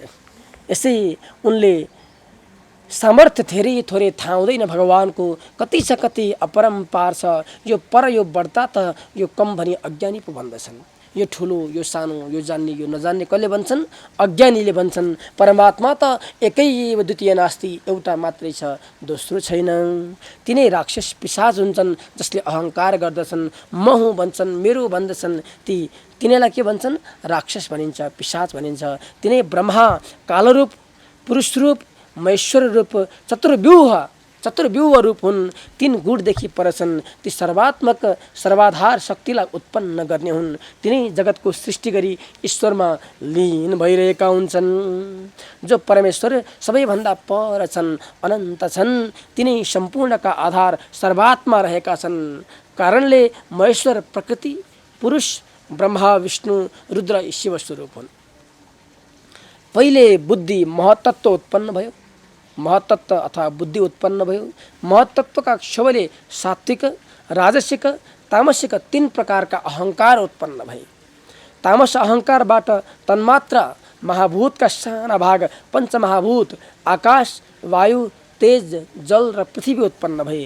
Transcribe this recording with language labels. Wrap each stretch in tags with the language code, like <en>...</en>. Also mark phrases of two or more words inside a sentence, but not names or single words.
<ne>यसै उनले सामर्थ्य धेरै थोरै थाहा हुँदैन भगवानको। कति छ कति अपरम्पार छ। यो पर यो बढ्ता त यो कम भनी अज्ञानी पो भन्दछन्। यो ठुलो, यो सानो, यो जान्ने, यो नजान्ने कसले भन्छन्? अज्ञानीले भन्छन्। परमात्मा त</ne> <sa>एकै एव द्वितीय नास्ति,</sa> <ne>एउटा मात्रै छ, दोस्रो छैन। तिनै राक्षस पिशाच हुन्छन् जसले अहङ्कार गर्दछन्, म हुँ भन्छन्, मेरो भन्दछन्। तिनीलाई के भन्छन्? राक्षस भनिन्छ, पिशाच भनिन्छ। तिनै ब्रह्मा कालरूप, पुरुष रूप, महेश्वर रूप, चतुर्व्यूह रूप हुन्। 3 गुणदेखि पर छन्। ती सर्वात्मक सर्वाधार शक्तिलाई उत्पन्न गर्ने हुन्। तिनै जगतको सृष्टि गरी ईश्वरमा लीन भइरहेका हुन्छन्। जो परमेश्वर सबैभन्दा पर छन्, अनन्त छन्, तिनै सम्पूर्णका आधार सर्वात्मा रहेका छन्। कारणले महेश्वर प्रकृति, पुरुष, ब्रह्मा विष्णु रुद्र शिव स्वरूप हुन्। पहिले बुद्धि महतत्व उत्पन्न भयो, महतत्व अथवा बुद्धि उत्पन्न भयो। महतत्वका क्षोभले सात्विक, राजसिक, तामसिक 3 प्रकारका अहङ्कार उत्पन्न भए। तामस अहङ्कारबाट तन्मात्रा महाभूतका साना भाग पञ्चमहाभूत आकाश, वायु, तेज, जल र पृथ्वी उत्पन्न भए।</ne>